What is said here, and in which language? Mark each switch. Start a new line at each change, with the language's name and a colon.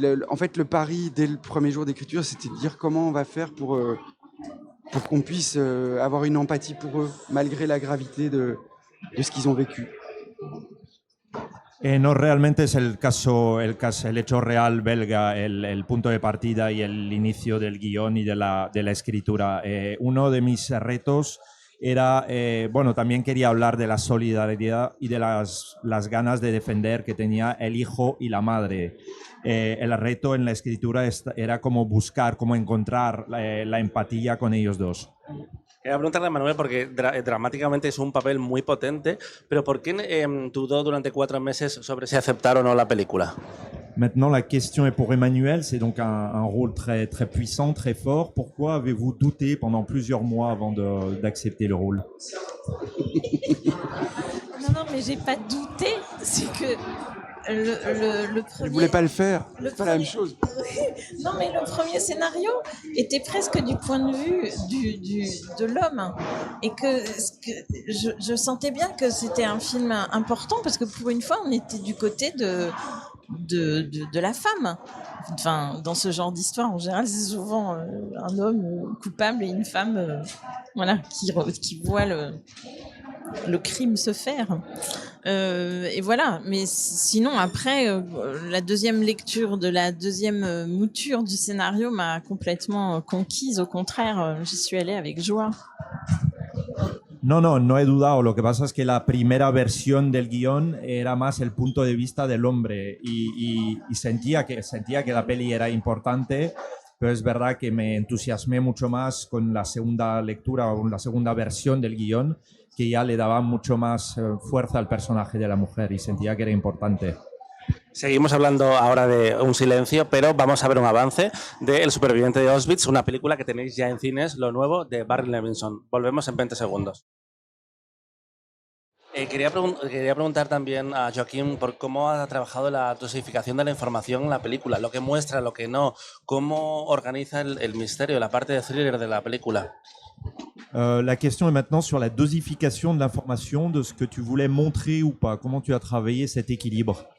French: En fait, le pari dès le premier jour d'écriture, c'était de dire comment on va faire pour qu'on puisse avoir une empathie pour eux, malgré la gravité de ce qu'ils ont vécu.
Spanish: No, realmente es el hecho real belga, el punto de partida y el inicio del guión y de la escritura. Uno de mis retos era, también quería hablar de la solidaridad y de las ganas de defender que tenía el hijo y la madre. El reto en la escritura era como buscar, como encontrar la empatía con ellos dos. Quería preguntarle a Manuel, porque dramáticamente es un papel muy potente, pero ¿por qué dudó durante 4 meses sobre si aceptar o no la película?
French: Maintenant, la question est pour Emmanuel. C'est donc un rôle très, très puissant, très fort. Pourquoi avez-vous douté pendant plusieurs mois avant d'accepter le rôle? Non, mais j'ai pas douté. C'est que le premier... Il voulait pas le faire. C'est pas la même chose. Non, mais le premier scénario était presque du point de vue de l'homme. Et que je sentais bien que c'était un film important parce que pour une fois, on était du côté de la femme. Enfin, dans ce genre d'histoire, en général, c'est souvent un homme coupable et une femme qui voit le crime se faire. Et voilà. Mais sinon, après, la deuxième lecture de la deuxième mouture du scénario m'a complètement conquise. Au contraire, j'y suis allée avec joie.
Spanish: No he dudado. Lo que pasa es que la primera versión del guión era más el punto de vista del hombre y sentía que la peli era importante, pero es verdad que me entusiasmé mucho más con la segunda lectura o la segunda versión del guión, que ya le daba mucho más fuerza al personaje de la mujer y sentía que era importante. Seguimos hablando ahora de Un Silencio, pero vamos a ver un avance de El Superviviente de Auschwitz, una película que tenéis ya en cines, lo nuevo de Barry Levinson. Volvemos en 20 segundos. Quería preguntar también a Joaquín por cómo ha trabajado la dosificación de la información en la película, lo que muestra, lo que no, cómo organiza el misterio, la parte de thriller de la película.
French: La question est maintenant sur la dosification de l'information, de ce que tu voulais montrer ou pas. Comment tu as travaillé cet équilibre?